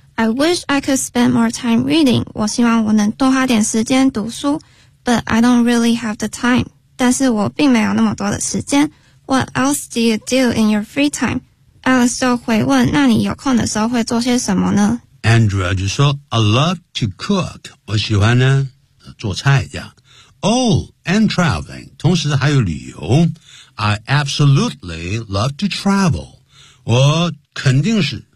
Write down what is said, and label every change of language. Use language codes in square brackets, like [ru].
[en] I wish I could spend more time reading. [zh] 我希望我能多花点时间读书 [en] But I don't really have the time. [zh] 但是我并没有那么多的时间。 [en] What else do you do in your free time? [zh] Alex 就回问那你有空的时候会做些什么呢 Andrea 就说 [en] I love to cook. [zh] 我喜欢呢做菜这样。 [en] Oh, and traveling, [zh] 同时还有旅游。 [en] I absolutely love to travel. [zh] 我肯定是